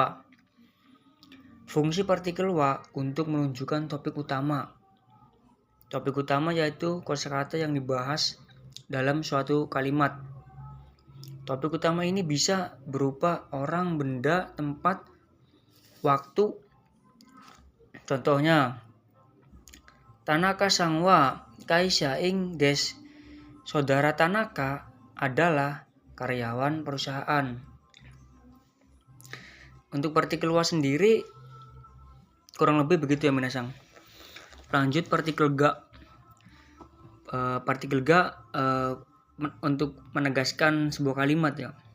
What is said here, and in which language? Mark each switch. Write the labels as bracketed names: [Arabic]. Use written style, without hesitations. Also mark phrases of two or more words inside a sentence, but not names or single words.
[Indonesian] Fungsi partikel wa untuk menunjukkan topik utama. Topik utama yaitu kosakata yang dibahas dalam suatu kalimat. Topik utama ini bisa berupa orang, benda, tempat, waktu. Contohnya, [Japanese] 田中さんは会社員です. [Indonesian] Saudara Tanaka adalah karyawan perusahaan. Untuk partikel wa sendiri kurang lebih begitu ya minasang. Lanjut partikel ga. Partikel ga untuk menegaskan sebuah kalimat ya.